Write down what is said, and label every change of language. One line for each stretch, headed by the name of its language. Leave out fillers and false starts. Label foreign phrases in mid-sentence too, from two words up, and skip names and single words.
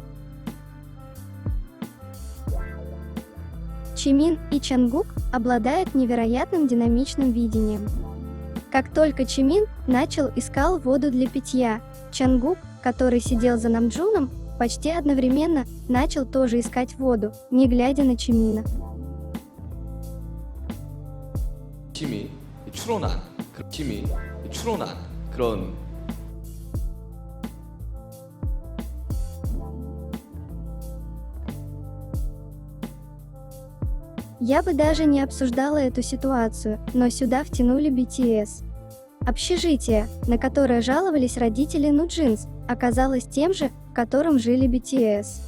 Russian: Чимин и Чангук обладают невероятным динамичным видением. Как только Чимин искал воду для питья, Чангук, который сидел за Намджуном, почти одновременно начал тоже искать воду, не глядя на Чимина.
Korean: 팀이 추론한 그런
Russian: Я бы даже не обсуждала эту ситуацию, но сюда втянули BTS. Общежитие, на которое жаловались родители Нуджинс, оказалось тем же, в котором жили BTS.